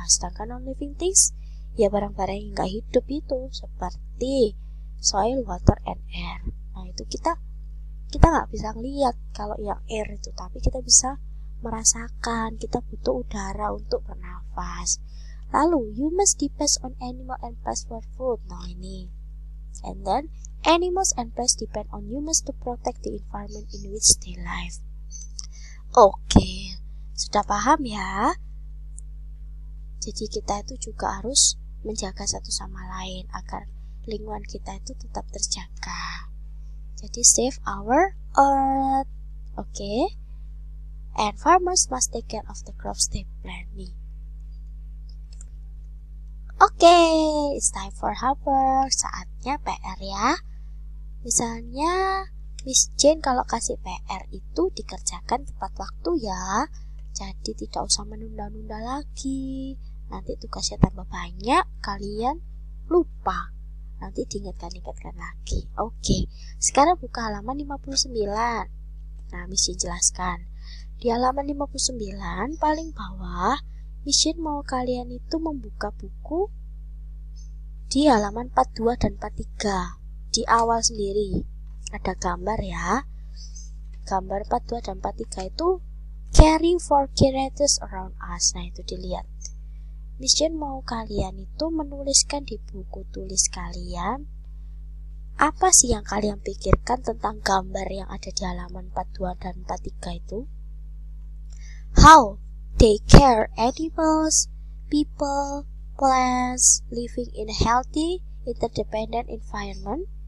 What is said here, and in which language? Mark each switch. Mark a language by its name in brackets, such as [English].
[Indonesian] Sedangkan [English] non-living things [Indonesian] ya barang-barang yang nggak hidup itu, seperti [English] soil, water, and air. [Indonesian] Nah, itu kita nggak bisa ngeliat kalau yang air itu, tapi kita bisa merasakan. Kita butuh udara untuk bernafas. [English] Lalu humans depends on animal and plants for food. [Indonesian] Nah, ini. [English] And then animals and plants depend on humans to protect the environment in which they live. [Indonesian] Oke, sudah paham ya? Jadi kita itu juga harus menjaga satu sama lain agar lingkungan kita itu tetap terjaga. [English] Jadi save our earth. Oke. And farmers must take care of the crops they plant. Nih. Oke, it's time for homework. [Indonesian] Saatnya PR ya. Misalnya Miss Jane kalau kasih PR itu dikerjakan tepat waktu ya. Jadi tidak usah menunda-nunda lagi. Nanti tugasnya tambah banyak, kalian lupa. Nanti diingatkan lagi. Oke, sekarang buka halaman 59. Nah, Miss Jane jelaskan. Di halaman 59 paling bawah, Miss Jane mau kalian itu membuka buku di halaman 42 dan 43. Di awal sendiri ada gambar ya. Gambar 42 dan 43 itu [English] caring for creatures around us. [Indonesian] Nah, itu dilihat. Miss Jane mau kalian itu menuliskan di buku tulis kalian apa sih yang kalian pikirkan tentang gambar yang ada di halaman 42 dan 43 itu. [English] How they care animals, people, plants, living in a healthy, interdependent environment.